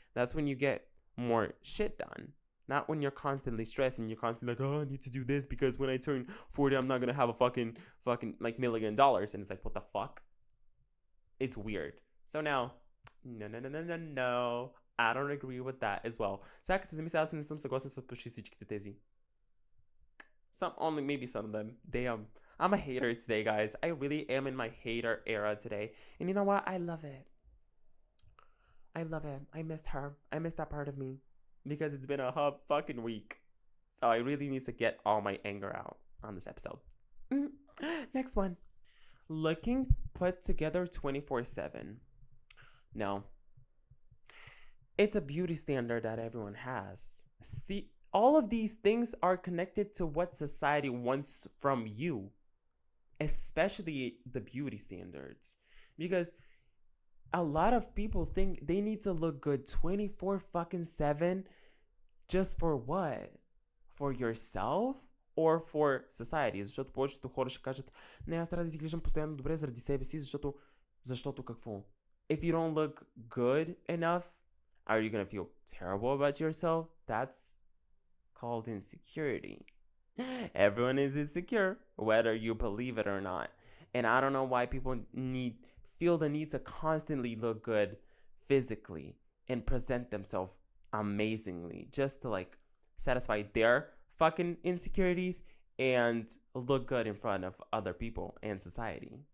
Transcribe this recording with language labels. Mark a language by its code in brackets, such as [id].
[en] That's when you get more shit done. Not when you're constantly stressed and you're constantly like, oh, I need to do this because when I turn 40, I'm not gonna have a fucking like $1 million. And it's like, what the fuck? It's weird. So now, no. I don't agree with that as well. [bg] Será que не съм съгласен с почти всичките тези? [en] Some, only maybe some of them. Damn. I'm a hater today, guys. I really am in my hater era today. And you know what? I love it. I love it. I missed her. I missed that part of me. Because it's been a fucking week. So I really need to get all my anger out on this episode. Next one. Looking put together 24/7. No. It's a beauty standard that everyone has. See, all of these things are connected to what society wants from you, especially the beauty standards. Because a lot of people think they need to look good 24/7 just for what? For yourself or for society? [bg] Защото повечето хора ще кажат, не, аз трябва да изглеждам постоянно добре заради себе си, защото какво? [en] If you don't look good enough, are you gonna feel terrible about yourself? That's called insecurity. Everyone is insecure, whether you believe it or not. And I don't know why people feel the need to constantly look good physically and present themselves amazingly just to like satisfy their fucking insecurities and look good in front of other people and society.